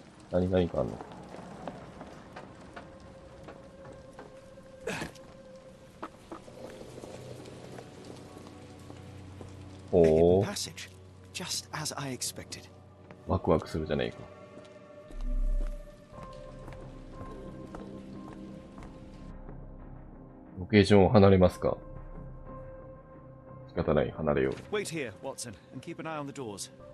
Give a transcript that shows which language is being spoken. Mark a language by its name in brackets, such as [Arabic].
[Japanese] 何かあんの？おお。 [English] Passage, just as I expected. [Japanese] ワクワクするじゃねえか。ロケーションを離れますか。仕方ない、離れよう。 [English] Wait here, Watson, and keep an eye on the doors.